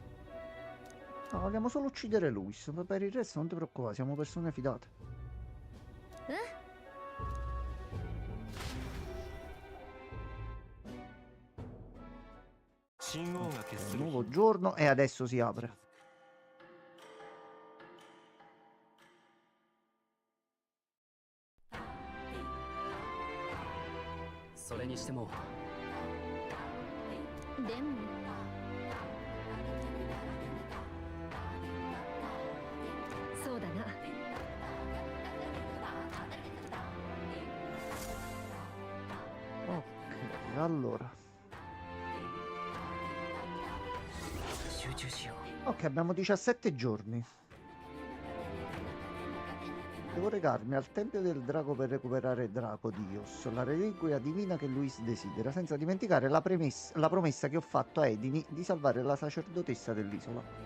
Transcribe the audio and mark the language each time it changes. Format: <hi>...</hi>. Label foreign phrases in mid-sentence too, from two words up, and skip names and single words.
<it>No, vogliamo solo uccidere Luis, ma per il resto non ti preoccupare, siamo persone fidate. Nuovo giorno e adesso si apre.</it> <ja>それにしてもでもそうだな。</ja> <it>Ok, allora.</it> <ja>集中しよ</ja> <it>Ok, abbiamo 17 giorni. Devo recarmi al Tempio del Drago per recuperare Draco Dios, la reliquia divina che Luis desidera, senza dimenticare la promessa che ho fatto a Edini di salvare la sacerdotessa dell'isola.</it>